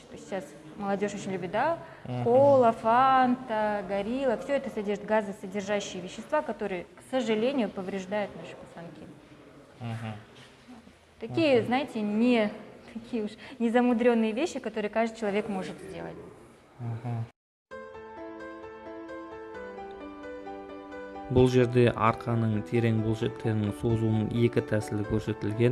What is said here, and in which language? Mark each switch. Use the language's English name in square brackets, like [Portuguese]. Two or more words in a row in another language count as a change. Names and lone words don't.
[Russian] То есть сейчас молодежь очень любит, да, кола, фанта, горилла, все это содержит газосодержащие вещества, которые, к сожалению, повреждают наши позвонки. Такие, знаете, не такие уж незамудренные вещи, которые каждый человек может сделать. [Kazakh] Бұл жерде арқаның терең бұлшықеттерінің созуының екі тәсілі көрсетілген.